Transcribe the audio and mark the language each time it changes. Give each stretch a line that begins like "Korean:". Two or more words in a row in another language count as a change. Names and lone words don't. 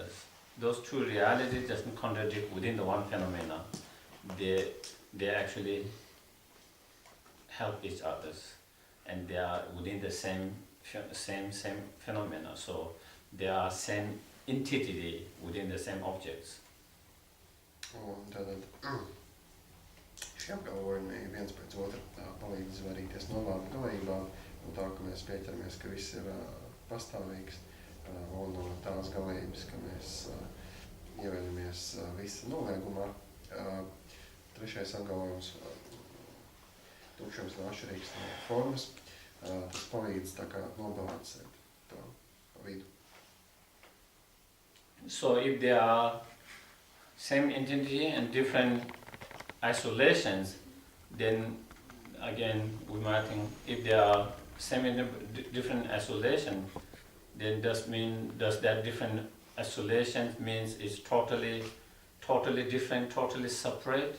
English: Those two realities doesn't contradict within the one phenomena. They actually help each other, and they are within the same phenomena. So they are same entity within the same objects.
Latvian: Un tātad šie apgalvojumi viens pēc otra palīdz izvairīties no labgalībām, no tā, ka mēs pieķeramies, ka viss ir pastāvīgs, un no tās galības, ka mēs ieveļamies visa noliegumā. Trešais apgalvojums, tukšums nav atšķirīgs no formas, tas palīdz tā kā nobalansēt to vidu.
English: So if there are same entity and different isolations, then again we might think if there are different isolation, then does that different isolation means it's totally different, totally separate?